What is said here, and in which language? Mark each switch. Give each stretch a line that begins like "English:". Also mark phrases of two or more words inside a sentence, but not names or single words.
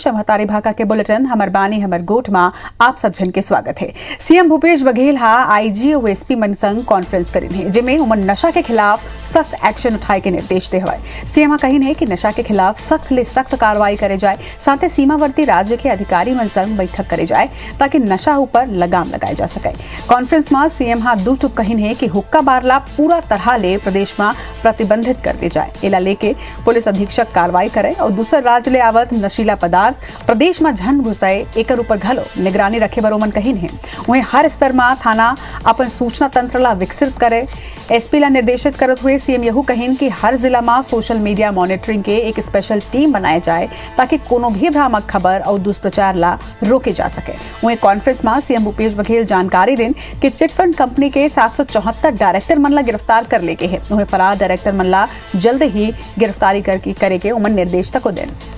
Chhattisgarhi: हमारी भाका के बुलेटिन हमर बानी हमर गोठ में आप सब जन के स्वागत है। सीएम भूपेश बघेल IG और SP मन संग कॉन्फ्रेंस करिन है, जिसमें उमन नशा के खिलाफ सख्त एक्शन उठाए के निर्देश दे हवाए। सीएम कहिन है कि नशा के खिलाफ सख्त ले सख्त कार्रवाई करे जाए, साथ ही सीमावर्ती राज्य के अधिकारी मन संग बैठक करे जाए ताकि नशा ऊपर लगाम लगाए जा सके। कॉन्फ्रेंस में सीएम दू टुक कहिन है कि हुक्का बारला पूरा तरह ले प्रदेश में प्रतिबंधित कर दी जाए। एला लेके पुलिस अधीक्षक कार्रवाई करे और दूसर राज्य ले आवत नशीला पदार्थ प्रदेश में झन घुसाए एकर ऊपर घलो निगरानी रखे बर ओमन कहिन है। वहीं हर स्तर में थाना अपन सूचना तंत्र ला विकसित करे। SP ला निर्देशित करत हुए सीएम यहू कहिन कि हर जिला में सोशल मीडिया मॉनिटरिंग के एक स्पेशल टीम बनाए जाए ताकि कोनो भी भ्रामक खबर और दुष्प्रचार ला रोके जा सके। वहीं कॉन्फ्रेंस में सीएम भूपेश बघेल जानकारी देन कि चिटफंड कंपनी के 774 डायरेक्टर मन ला गिरफ्तार कर लेके है। वहीं फरार डायरेक्टर मन ला जल्द ही गिरफ्तारी करे के उमन निर्देश तक देन।